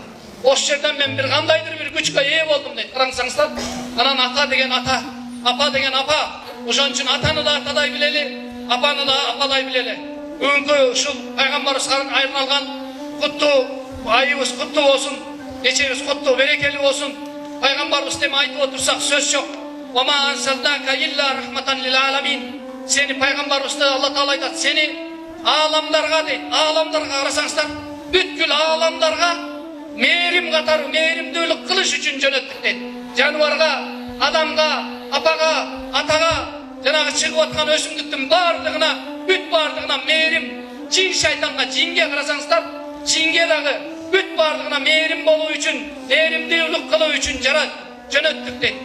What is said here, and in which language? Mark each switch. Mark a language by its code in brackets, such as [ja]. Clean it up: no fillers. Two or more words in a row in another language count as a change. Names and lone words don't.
[ky] Ошол жерден мен бир кандайдыр бир күчкө ээ болдум дейт. Караңыздар, анан ата деген ата, апа деген апа. Ошон үчүн атаны да атадай билели, апаны да ападай билели. Бүгүнкү ушул пайгамбарыбызга айырылган куттуу айыбыз куттуу болсун, кечебиз куттуу, берекелүү болсун. Пайгамбарыбыз деме айтып отурсак сөз жок. [ar] وما أرسلناك إلا رحمة للعالمين. [ky] Сени пайгамбарыбызды [ar] الله تعالى [ky] айтат, сени аламдарга дейт, аламдарга карасаңыздар, бүткүл аламдарга мээрим катары, мээримдүүлүк кылыш үчүн жөнөттүк дейт. Жаныбарга, адамга, апага, атага, жанагы чыгып аткан өсүмдүктүн бардыгына, бүт бардыгына мээрим, жин шайтанга, жинге карасаңыздар, жинге дагы бүт бардыгына мээрим болуу үчүн, мээримдүүлүк кылуу үчүн жөнөттүк дейт.